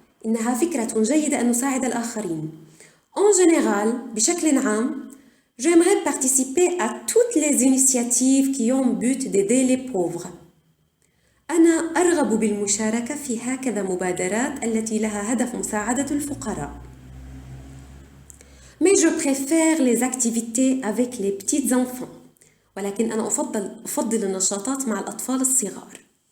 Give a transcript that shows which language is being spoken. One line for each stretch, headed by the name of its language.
Arabic: إنها فكرة جيدة أن نساعد الآخرين.
French: En général,
Arabic: بشكل عام,
French: j'aimerais participer à toutes les initiatives qui ont but d'aider les pauvres.
Arabic: أنا أرغب بالمشاركة في هكذا مبادرات التي لها هدف مساعدة الفقراء.
French: Mais je préfère les activités avec les petits enfants.
Arabic: ولكن أنا أفضل النشاطات مع الأطفال الصغار.